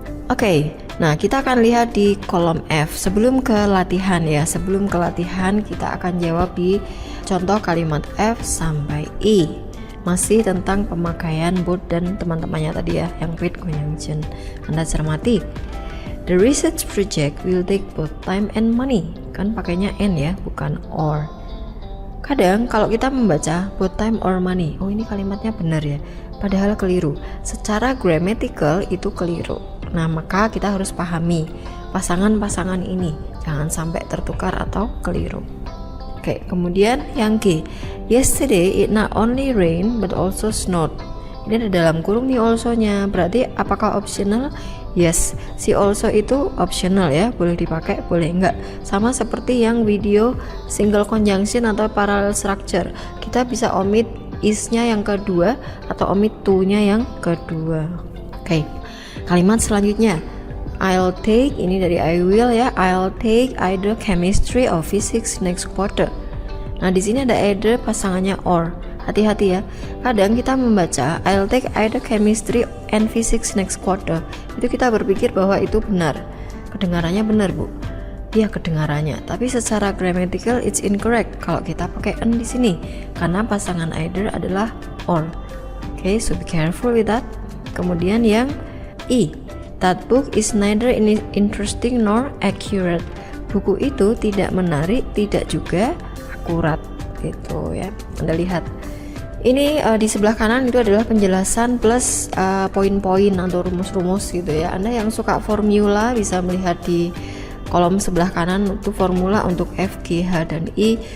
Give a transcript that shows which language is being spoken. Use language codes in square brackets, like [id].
[id] Oke, nah kita akan lihat di kolom F. Sebelum ke latihan ya, sebelum ke latihan kita akan jawab di contoh kalimat F sampai I. Masih tentang pemakaian both dan teman-temannya tadi ya, yang [en] with conjunction. [id] Anda cermati. [en] The research project will take both time and money. [id] Kan pakainya and ya, bukan or. Kadang kalau kita membaca [en] both time or money, [id] oh ini kalimatnya benar ya, padahal keliru. Secara grammatical itu keliru. Nah, maka kita harus pahami pasangan-pasangan ini, jangan sampai tertukar atau keliru. Oke, kemudian yang G. [en] Yesterday it not only rain but also snowed. [id] Ini ada dalam kurung nih also-nya. Berarti apakah optional? Yes, si also itu optional ya, boleh dipakai, boleh enggak. Sama seperti yang video single conjunction atau parallel structure. Kita bisa omit is-nya yang kedua atau omit to-nya yang kedua. Oke. Kalimat selanjutnya. I'll take, ini dari I will ya. [en] I'll take either chemistry or physics next quarter. [id] Nah, di sini ada either pasangannya or. Hati-hati ya. Kadang kita membaca [en] I'll take either chemistry and physics next quarter. [id] Itu kita berpikir bahwa itu benar. Kedengarannya benar, Bu. Iya, kedengarannya. Tapi secara grammatical [en] it's incorrect [id] kalau kita pakai an di sini. Karena pasangan either adalah or. [en] Okay, so be careful with that. [id] Kemudian yang I. [en] That book is neither interesting nor accurate. [id] Buku itu tidak menarik, tidak juga akurat. Gitu ya. Anda lihat. Ini di sebelah kanan itu adalah penjelasan plus poin-poin atau rumus-rumus gitu ya. Anda yang suka formula bisa melihat di kolom sebelah kanan itu formula untuk F, G, H, dan I.